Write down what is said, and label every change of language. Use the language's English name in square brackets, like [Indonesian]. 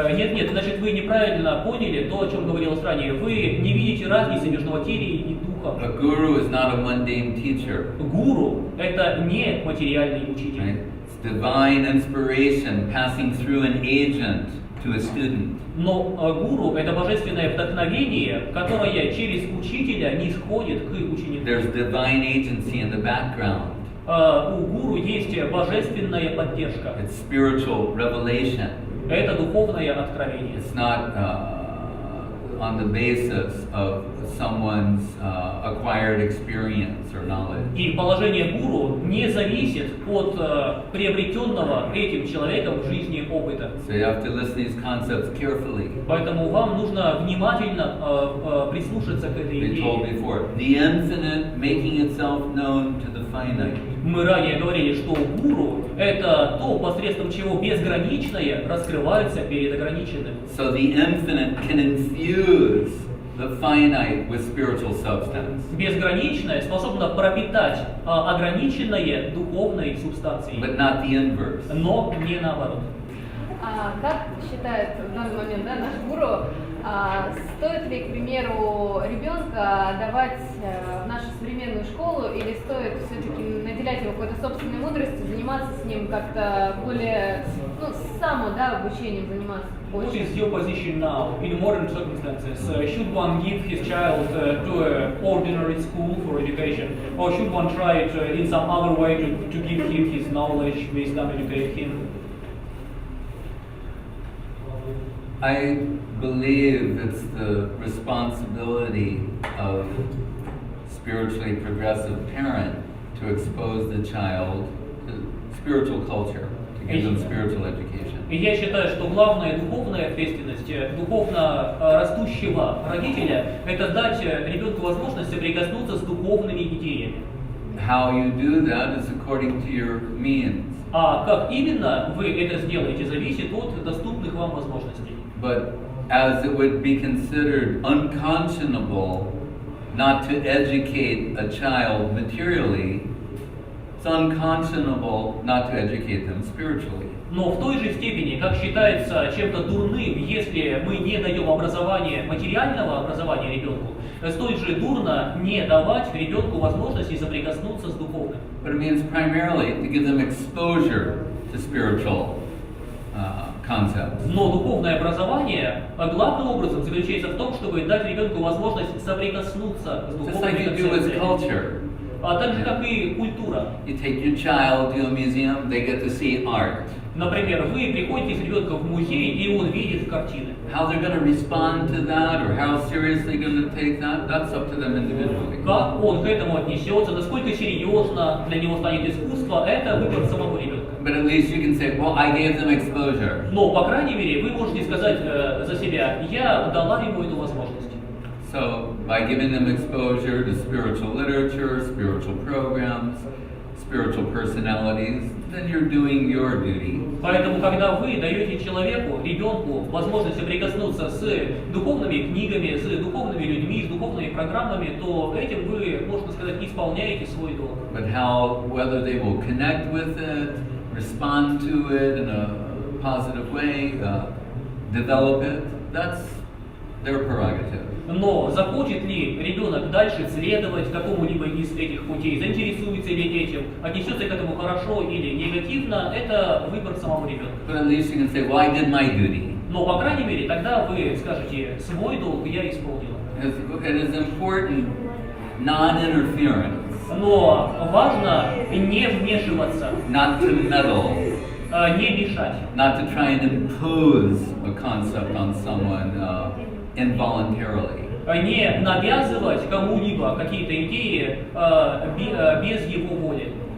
[Russian] Нет, значит вы неправильно поняли то, о чем говорилось ранее. Вы не видите разницы между материей и духом. [English] A guru is not a mundane teacher. [Russian] Гуру – это не материальный учитель. [English] Right? It's divine inspiration passing through an agent to a student. [Russian] Но гуру – это божественное вдохновение, которое через учителя не сходит к ученику. [English] There's divine agency in the background. [Russian] У гуру есть божественная поддержка. [English] It's spiritual revelation. [Russian] Это духовное откровение. [English] It's not on the basis of someone's acquired experience or knowledge. [Russian] И положение гуру не зависит от приобретенного этим человеком в жизни опыта. [English] So you have to listen to these concepts carefully. [Russian] Поэтому вам нужно внимательно прислушаться к этой [English] We told [Russian] идее. [English] before, the infinite making itself known to the finite. [Russian] Мы ранее говорили, что гуру – это то, посредством чего безграничное раскрывается перед ограниченным. [English] So the infinite can infuse the finite with spiritual substance. [Russian] Безграничное способно пропитать ограниченное духовной субстанцией, [English] But not the inverse. [Russian] но не наоборот. Как считает в данный момент наш гуру, стоит ли, к примеру, ребенка давать в нашу современную школу, или стоит все-таки наделять его какой-то собственной мудростью, заниматься с ним как-то более, самообучением заниматься [English] What [Russian] больше? [English] is your position now in modern circumstances? Should one give his child to an ordinary school for education, or should one try it in some other way to give him his knowledge, wisdom, educate him? I believe it's the responsibility of spiritually progressive parent to expose the child to spiritual culture, to give them spiritual education. [Russian] И я считаю, что главная духовная ответственность духовно растущего родителя – это дать ребенку возможность соприкоснуться с духовными идеями. [English] How you do that is according to your means. [Russian] А как именно вы это сделаете, зависит от доступных вам возможностей. [English] But as it would be considered unconscionable not to educate a child materially, it's unconscionable not to educate them spiritually. [Russian] Но в той же степени, как считается чем-то дурным, если мы не даем материального образования ребенку, столь же дурно не давать ребенку возможности соприкоснуться с духовным. [English] But it means primarily to give them exposure to spiritual concepts. [Russian] Но духовное образование главным образом заключается в том, чтобы дать ребенку возможность соприкоснуться с [English] Just like [Russian] духовными [English] you do with [Russian] концепциями. [English] culture. [Russian] А так же, как и культура. [English] You take your child to a museum, they get to see art. [Russian] Например, вы приходите с ребенком в музей, и он видит картины. [English] How they're going to respond to that or how seriously they're going to take that, that's up to them individually. [Russian] Как он к этому отнесется, насколько серьезно для него станет искусство, это выбор самого ребенка. [English] But at least you can say, well, I gave them exposure. [Russian] Но, по крайней мере, вы можете сказать за себя, я дала ему эту возможность. [English] So by giving them exposure to spiritual literature, spiritual programs, spiritual personalities, then you're doing your duty. [Russian] Поэтому, когда вы даете человеку, ребенку, возможность соприкоснуться с духовными книгами, с духовными людьми, с духовными программами, то этим вы, можно сказать, исполняете свой долг. [English] But how, whether they will connect with it, respond to it in a positive way, develop it, that's their prerogative. [Russian] Но захочет ли ребенок дальше следовать какому-либо из этих путей, заинтересуется ли этим, отнесется к этому хорошо или негативно, это выбор самого ребенка. [English] But at least you can say, well, I did my duty. [Russian] Но, по крайней мере, тогда вы скажете, свой долг я исполнила. [English] It is important non-interference, [Russian] Но важно не вмешиваться, [English] not to meddle, [Russian] не мешать. [English] not to try and impose a concept on someone involuntarily. [Russian] Не навязывать кому-либо какие-то идеи без его воли.